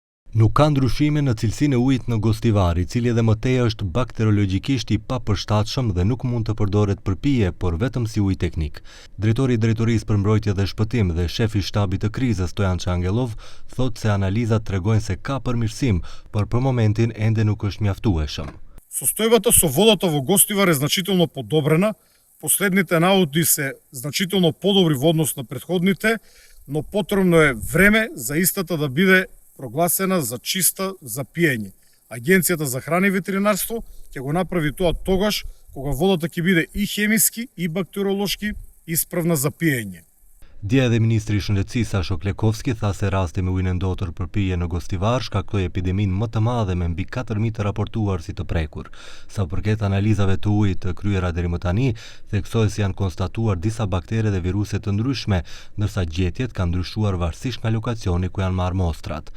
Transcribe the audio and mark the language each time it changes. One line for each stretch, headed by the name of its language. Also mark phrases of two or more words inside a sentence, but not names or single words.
Albanian: Nuk ka ndryshime në cilësinë e ujit në Gostivar, i cili edhe mëtej është bakteriologjikisht i papërshtatshëm dhe nuk mund të përdoret për pije, por vetëm si ujë teknik. Drejtori i Drejtorisë për Mbrojtje dhe Shpëtim dhe shefi i shtabit të krizës Stojan Çangellov thotë se analizat tregojnë se ka përmirësim, por për momentin ende nuk është mjaftueshëm.
Macedonian: Состојбата со водата во Гостивар е значително подобрена. Последните наоди се значително подобри во однос на претходните, но потребно е време за истата да биде прогласена за чиста за пиење. Агенцијата за храна и ветеринарство ќе го направи тоа тогаш кога водата ќе биде и хемиски и бактериолошки исправна за пиење.
Albanian: Dje edhe Ministri i Shëndetësisë Sasho Klekovski tha se rasti me ujin e ndotur për pije në Gostivar shkaktoi epideminë më të madhe me mbi 4.000 të raportuar si të prekur. Sa përket analizave të ujit të kryera deri më tani, theksoi se janë konstatuar disa baktere dhe viruse të ndryshme, ndërsa gjetjet kanë ndryshuar varësisht nga lokacioni ku janë marrë mostrat.